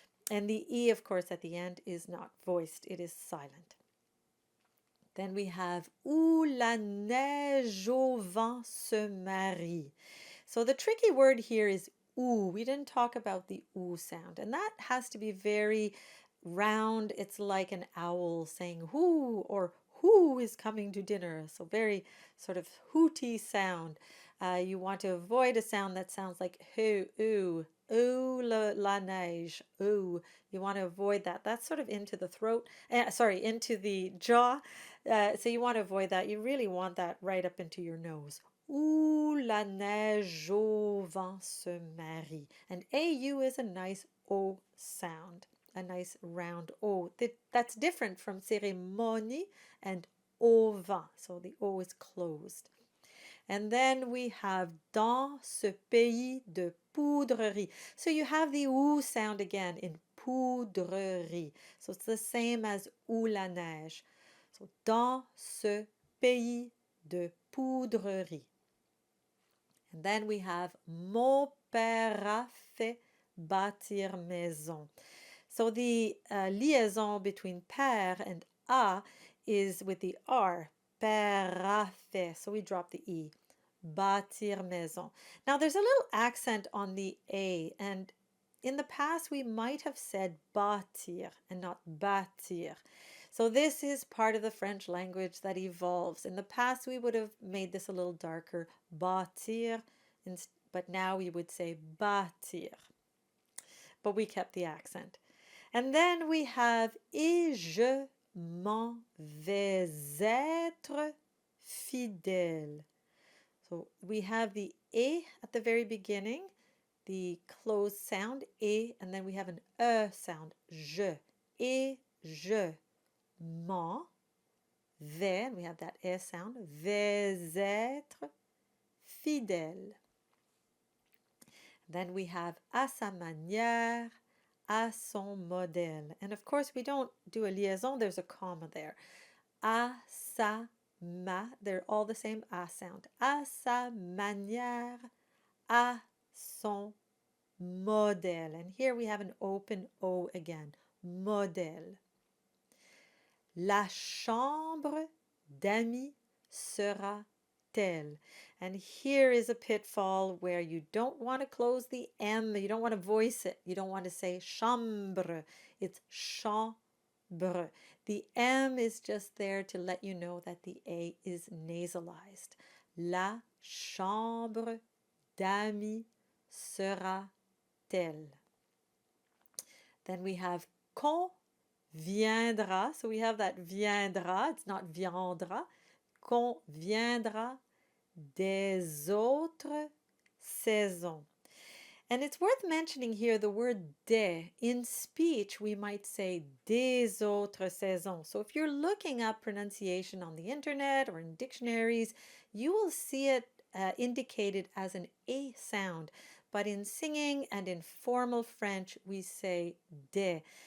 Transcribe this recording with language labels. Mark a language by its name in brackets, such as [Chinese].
[English] And the E, of course, at the end is not voiced, it is silent. Then we have [French] Où la neige au vent se marie. [English] So the tricky word here is oo. We didn't talk about the oo sound, and that has to be very round. It's like an owl saying who, or who is coming to dinner. So very sort of hooty sound. You want to avoid a sound that sounds like who, ooh, ooh, la neige, ooh. You want to avoid that. That's sort of into the throat, into the jaw. So you want to avoid that. You really want that right up into your nose. [French] Où la neige au vent se marie. [English] And AU is a nice O sound, a nice round O. That's different from cérémonie and au vent. So the O is closed. And then we have [French] dans ce pays de poudrerie. [English] So you have the OU sound again in poudrerie. So it's the same as [French] où la neige. [English] So [French] dans ce pays de poudrerie. [English] And then we have [French] Mon père a fait bâtir maison. [English] So the liaison between père and a is with the R. [French] Père a fait. [English] So we drop the E. [French] Bâtir maison. [English] Now there's a little accent on the A, and in the past we might have said bâtir and not bâtir. So this is part of the French language that evolves. In the past we would have made this a little darker, bâtir, but now we would say bâtir. But we kept the accent. And then we have [French] et je m'en vais être fidèle. [English] So we have the e at the very beginning, the closed sound, e, and then we have an e sound, je. [French] Et je m'en vais, [English] and we have that e sound, [French] vais être fidèle. [English] Then we have [French] à sa manière, à son modèle. [English] And of course, we don't do a liaison, there's a comma there. À sa they're all the same a sound. [French] À sa manière, à son modèle. [English] And here we have an open O again. [French] Modèle. La chambre d'amis sera telle. [English] And here is a pitfall where you don't want to close the M, you don't want to voice it, you don't want to say chambre, it's chambre. The M is just there to let you know that the A is nasalized. [French] La chambre d'amis sera telle. [English] Then we have quand viendra. So we have that viendra, it's not viendra. [French] Quand viendra des autres saisons. [English] And it's worth mentioning here the word des. In speech, we might say [French] des autres saisons. [English] So if you're looking up pronunciation on the internet or in dictionaries, you will see it indicated as an A sound. But in singing and in formal French, we say des.